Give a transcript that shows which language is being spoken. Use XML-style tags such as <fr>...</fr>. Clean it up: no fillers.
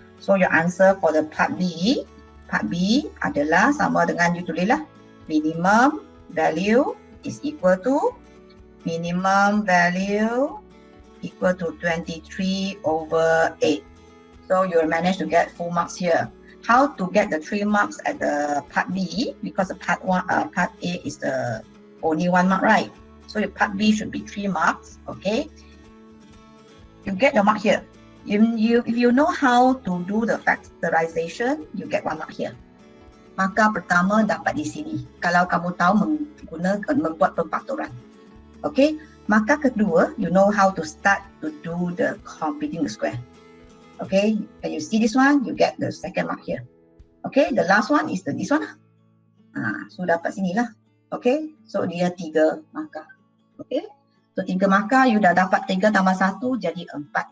<en>So your answer for the part B</en> <ms>adalah sama dengan</ms> <en>you tulislah. Minimum value is equal to minimum value equal to 23 over 8. So you will manage to get full marks here. How to get the 3 marks at the part B? Because the part A is the only 1 mark, right? So your part B should be 3 marks. Okay. You get the mark here. If you know how to do the factorization, you get 1 mark here.</en> <ms>Maka pertama dapat di sini. Kalau kamu tahu membuat pemfaktoran.</ms> <en>Okay.</en> <ms>Maka kedua,</ms> <en>you know how to start to do the completing the square. Okay, when you see this one, you get the second mark here. Okay, the last one is this one.</en> <ms>So dapat sini lah. Okay, so dia 3 markah. Okay, so 3 markah, you dah dapat 3 tambah 1 jadi 4.</ms>